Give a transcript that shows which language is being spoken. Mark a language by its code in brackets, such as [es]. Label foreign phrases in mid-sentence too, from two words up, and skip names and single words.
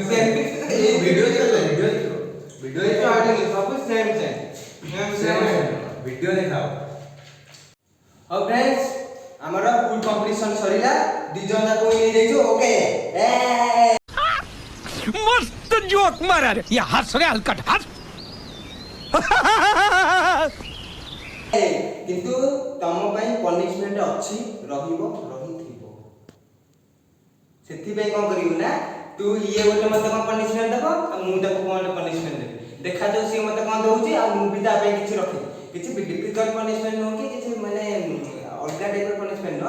[or] ଭିଡିଓ ଦେଖିବ ସବୁ ସେମ୍ ଭିଡିଓ ଦେଖାଅ। ଆଉ फ्रेंड्स ଆମର [en] full competition [or] ସରିଲା, ଦି ଜଣ ଯାକ ୱିନ୍ ହେଇଯାଇଛୁ। ଓକେ [mr] मस्त जोक मारा रे या हंस रे हलकट हंस [or] କିନ୍ତୁ ତମ ପାଇଁ ପନିଶମେଣ୍ଟ ଅଛି, ରହିବ ରହିଥିବ। ସେଥିପାଇଁ କଣ କରିବୁ ନା ତୁ ଇଏ ଗୋଟେ ମତେ କଣ ପନିଶମେଣ୍ଟ ଦେବ ଆଉ ମୁଁ ତାକୁ କଣ ପନିଶମେଣ୍ଟ ଦେବି। ଦେଖାଯାଉ ସିଏ ମତେ କଣ ଦଉଛି ଆଉ ମୁଁ ବି ତା ପାଇଁ କିଛି ରଖିବି। କିଛି [en] difficult punishment [or] ନୁହଁ କି କିଛି ମାନେ ଅଲଗା ଟାଇପର ପନିଶମେଣ୍ଟ ନୁହଁ।